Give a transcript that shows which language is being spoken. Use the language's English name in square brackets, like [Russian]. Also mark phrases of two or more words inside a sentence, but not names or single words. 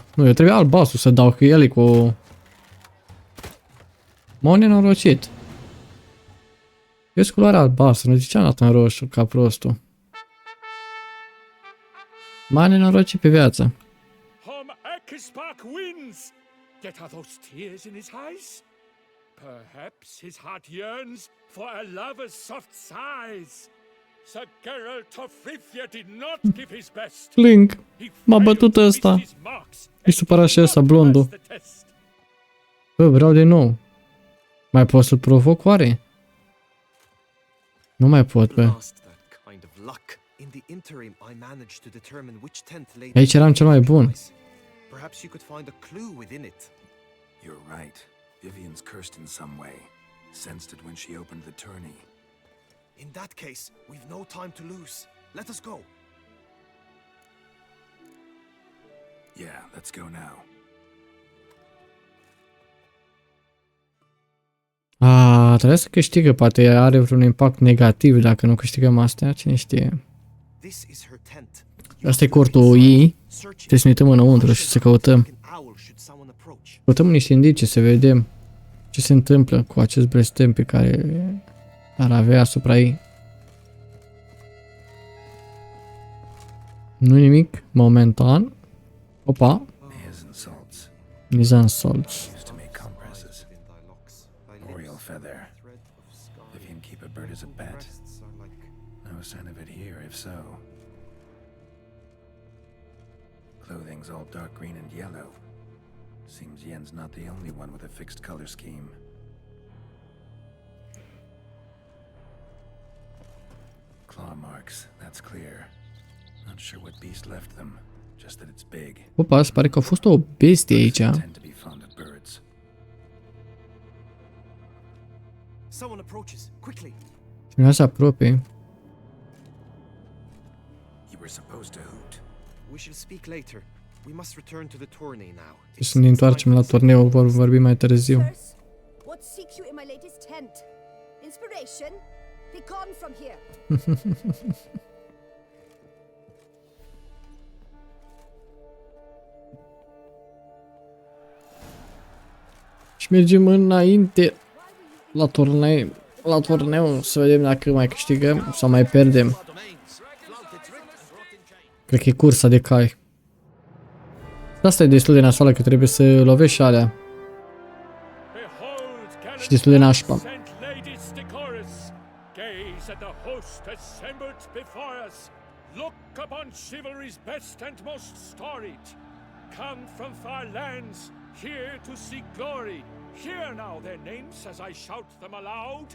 [Romanian] Nu, eu trebuia albastru să dau, că el e cu... M-au nenorocit. Eu sunt culoarea albastră, nu ziceam dată în roșu, ca prostul. M-a nenorocit pe viață. [English] Horm Akispark wins. Yet are those tears in his eyes? Perhaps his heart yearns for a lover's soft sighs. Sir Geralt of Rivia did not give his best. [Romanian] Link. M-a bătut ăsta. Mi se supăra și ăsta, blondul. Bă, vreau de nou. Mai pot să-l provoc oare? Nu mai pot, bă. Aici eram cel mai bun. [English] You're right. Vivienne's cursed in some way. Sensed it when she opened the tourney. In that case, we've no time to lose. Let us go. Yeah, let's go now. [Romanian] Trebuie să câștigă, poate are vreun impact negativ dacă nu câștigăm astea, cine știe. Asta e cortul ei, trebuie să ne uităm înăuntru și să căutăm. Căutăm niște indicii să vedem ce se întâmplă cu acest blestem pe care ar avea asupra ei. Nu nimic momentan. Opa. [English] Hairs and salts. Nizan salts. Used to make compresses. Oriole feather. Vivienne keep a bird as a pet. No sign of it here, if so. Clothing's all dark green and yellow. Seems Yen's not the only one with a fixed color scheme. Claw marks, that's clear. Not sure what beast left them, just that it's big. [Romanian] Opa, se pare că a fost o bestie aici. [English] Tend to be fond of birds. Someone approaches, quickly. [Romanian] Cineva se apropie. [English] You were supposed to hoot. We shall speak later. We must return to the tourney now. [Romanian] Să ne întoarcem la turneu, vor vorbi mai târziu. [English] What seek you in my latest tent? Inspiration? Be gone from here. [Romanian] Și mergem înainte la turneu să vedem dacă mai câștigăm sau mai pierdem. Cred că e cursa de cai. Asta e destul de nasoală că trebuie să lovești și alea. Și destul de nașpa. [English] Look upon chivalry's best and most storied. Come from far lands, here to seek glory. Hear now their names as I shout them aloud.